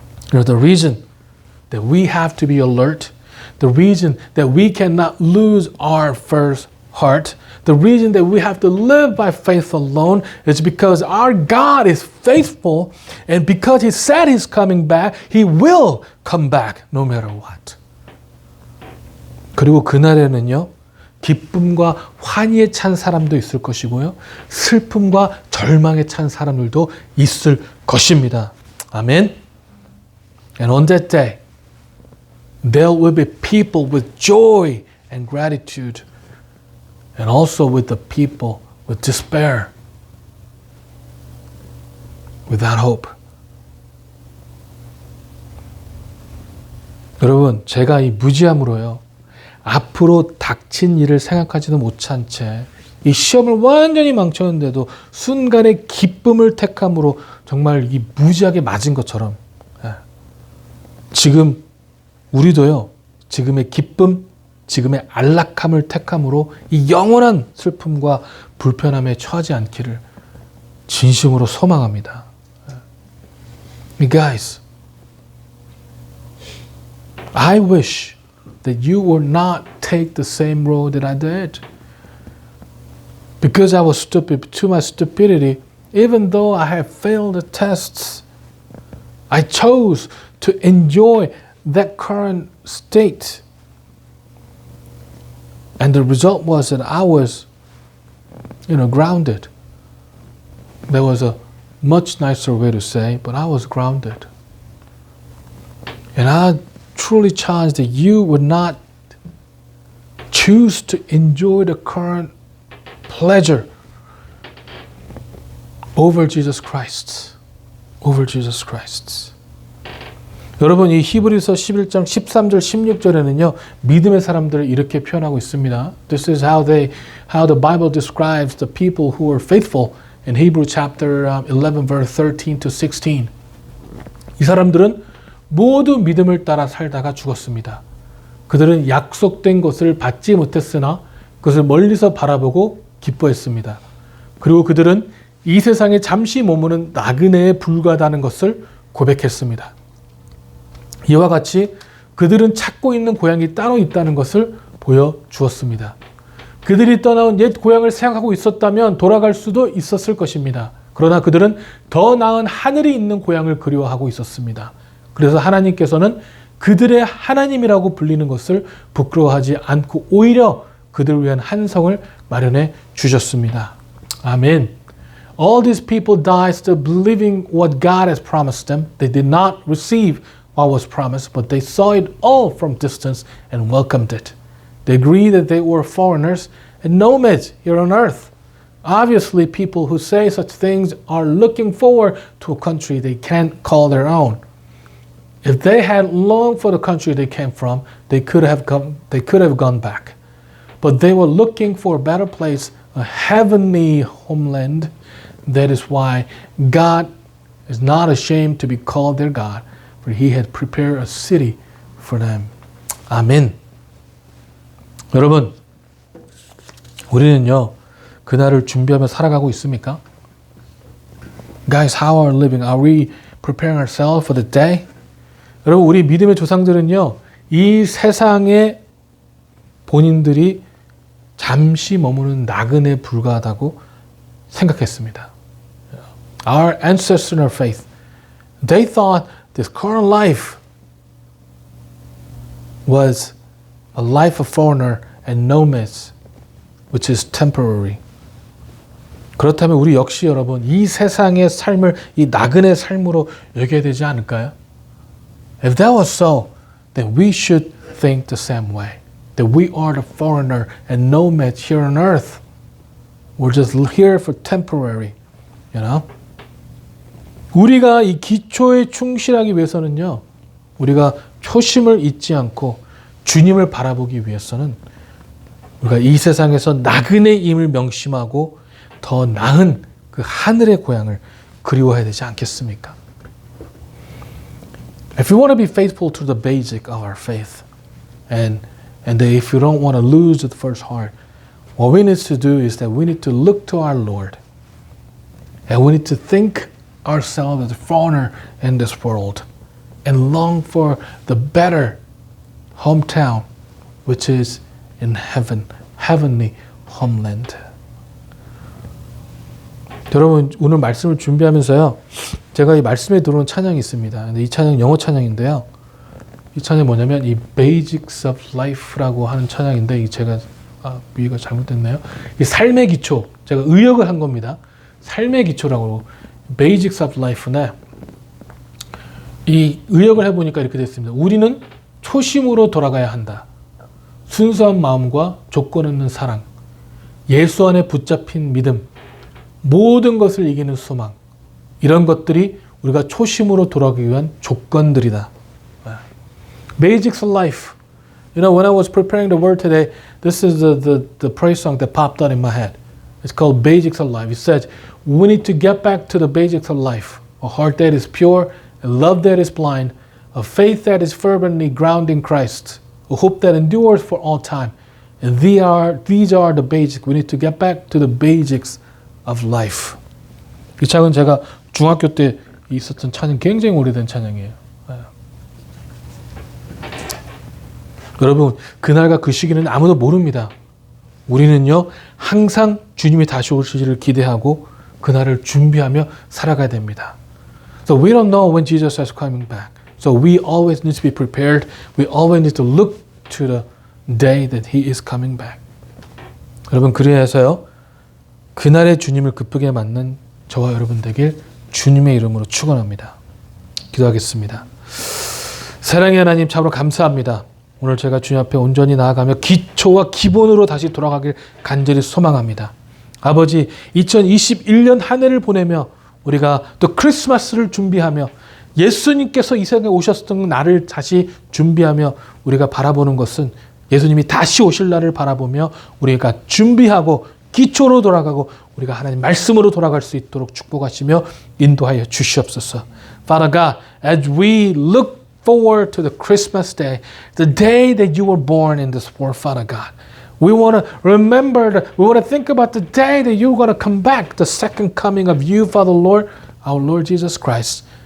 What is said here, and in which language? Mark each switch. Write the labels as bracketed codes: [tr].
[en] The reason that we have to be alert, the reason that we cannot lose our first heart, the reason that we have to live by faith alone is because our God is faithful, and because he said he's coming back, he will come back no matter what. [ko] 그리고 그날에는요, 기쁨과 환희에 찬 사람도 있을 것이고요, 슬픔과 절망에 찬 사람들도 있을 것입니다. 아멘. [en] And on that day, there will be people with joy and gratitude, and also with the people with despair, without hope. [ko] 여러분, 제가 이 무지함으로요, 앞으로 닥친 일을 생각하지도 못한 채 이 시험을 완전히 망쳤는데도 순간의 기쁨을 택함으로 정말 이 무지하게 맞은 것처럼, 지금 우리도요, 지금의 기쁨, 지금의 안락함을 택함으로 이 영원한 슬픔과 불편함에 처하지 않기를 진심으로 소망합니다. [en] Guys, I wish that you would not take the same road that I did. Because I was stupid to my stupidity, even though I have failed the tests, I chose to enjoy that current state. And the result was that I was, grounded. There was a much nicer way to say, but I was grounded. And I truly challenge that you would not choose to enjoy the current pleasure over Jesus Christ. Over Jesus Christ. [ko] 여러분, 이 히브리서 11장 13절 16절에는요, 믿음의 사람들을 이렇게 표현하고 있습니다. [en] This is how the Bible describes the people who are faithful in Hebrew chapter 11 verse 13 to 16. [ko] 이 사람들은 모두 믿음을 따라 살다가 죽었습니다. 그들은 약속된 것을 받지 못했으나 그것을 멀리서 바라보고 기뻐했습니다. 그리고 그들은 이 세상에 잠시 머무는 나그네에 불과하다는 것을 고백했습니다. 이와 같이 그들은 찾고 있는 고향이 따로 있다는 것을 보여주었습니다. 그들이 떠나온 옛 고향을 생각하고 있었다면 돌아갈 수도 있었을 것입니다. 그러나 그들은 더 나은 하늘이 있는 고향을 그리워하고 있었습니다. 그래서 하나님께서는 그들의 하나님이라고 불리는 것을 부끄러워하지 않고 오히려 그들을 위한 한 성을 마련해 주셨습니다. 아멘. [en] All these people died still believing what God has promised them. They did not receive what was promised, but they saw it all from distance and welcomed it. They agreed that they were foreigners and nomads here on earth. Obviously, people who say such things are looking forward to a country they can't call their own. If they had longed for the country they came from, they could have gone back. But they were looking for a better place, a heavenly homeland. That is why God is not ashamed to be called their God, for He had prepared a city for them. [ko] 아멘. 여러분, 우리는요, 그날을 준비하며 살아가고 있습니까? [en] Guys, how are we living? Are we preparing ourselves for the day? [ko] 여러분, 우리 믿음의 조상들은요, 이 세상에 본인들이 잠시 머무는 나그네에 불과하다고 생각했습니다. [en] Our ancestors in our faith, they thought this current life was a life of foreigner and nomads, which is temporary. [ko] 그렇다면 우리 역시 여러분, 이 세상의 삶을 이 나그네 삶으로 여겨야 되지 않을까요? [en] If that was so, then we should think the same way. That we are the foreigner and nomads here on earth. We're just here for temporary, you know? [ko] 우리가 이 기초에 충실하기 위해서는요, 우리가 초심을 잊지 않고 주님을 바라보기 위해서는 우리가 이 세상에서 나그네임을 명심하고 더 나은 그 하늘의 고향을 그리워해야 되지 않겠습니까? [en] If you want to be faithful to the basic of our faith, and if you don't want to lose the first heart, what we need to do is that we need to look to our Lord, and we need to think ourselves as a foreigner in this world, and long for the better hometown, which is in heaven, heavenly homeland. [ko] 여러분, 오늘 말씀을 준비하면서요, 제가 이 말씀에 들어온 찬양이 있습니다. 근데 이 찬양 영어 찬양인데요. 이 찬양이 뭐냐면 이 Basics of Life라고 하는 찬양인데, 이 제가 비유가 잘못됐네요. 이 삶의 기초, 제가 의역을 한 겁니다. 삶의 기초라고 Basics of Life인데, 이 의역을 해보니까 이렇게 됐습니다. 우리는 초심으로 돌아가야 한다. 순수한 마음과 조건 없는 사랑, 예수 안에 붙잡힌 믿음, 모든 것을 이기는 소망, 이런 것들이 우리가 초심으로 돌아가기 위한 조건들이다. [en] Basics of life. You know, when I was preparing the word today, this is the praise song that popped out in my head. It's called Basics of Life. It says, we need to get back to the basics of life. A heart that is pure, a love that is blind, a faith that is fervently grounded in Christ, a hope that endures for all time. And these are the basics. We need to get back to the basics of life. [ko] 이 찬양은 제가 중학교 때 있었던 찬양, 굉장히 오래된 찬양이에요. 여러분, 그날과 그 시기는 아무도 모릅니다. 우리는요, 항상 주님이 다시 오시기를 기대하고 그날을 준비하며 살아가야 됩니다. [en] So we don't know when Jesus is coming back. So we always need to be prepared. We always need to look to the day that He is coming back. [ko] 여러분, 그래서요, 그날의 주님을 급하게 맞는 저와 여러분 되길 주님의 이름으로 축원합니다. 기도하겠습니다. 사랑의 하나님, 참으로 감사합니다. 오늘 제가 주님 앞에 온전히 나아가며 기초와 기본으로 다시 돌아가길 간절히 소망합니다. 아버지, 2021년 한 해를 보내며 우리가 또 크리스마스를 준비하며 예수님께서 이 세상에 오셨던 날을 다시 준비하며 우리가 바라보는 것은 예수님이 다시 오실 날을 바라보며 우리가 준비하고 기초로 돌아가고 우리가 하나님 말씀으로 돌아갈 수 있도록 축복하시며 인도하여 주시옵소서. [en] Father God, as we look forward to the Christmas day, the day that you were born in this world, Father God, we want to remember, we want to think about the day that you're going to come back, the second coming of you, Father Lord, our Lord Jesus Christ.